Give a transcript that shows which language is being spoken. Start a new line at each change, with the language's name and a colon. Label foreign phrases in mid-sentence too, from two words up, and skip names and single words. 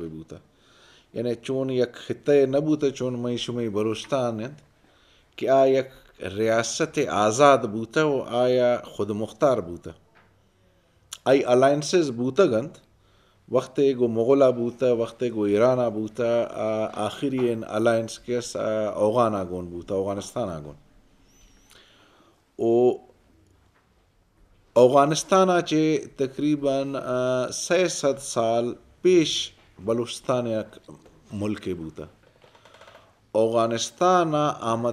Baluchi: بوتا یعنی چون یک خطہ نبوتا چون میں شمی بلوچستان کہ آ یک ریاست آزاد بوتا و آیا خود مختار بوتا آئی الائنسز بوتا گند وقت گو مغلہ بوتا وقت گو ایرانہ بوتا آخری ان الائنس کیس اوغان آگون بوتا افغانستان آگون او افغانستان آچے تقریباً 600 سال پیش بلوچستان یک ملک بوتا افغانستان احمد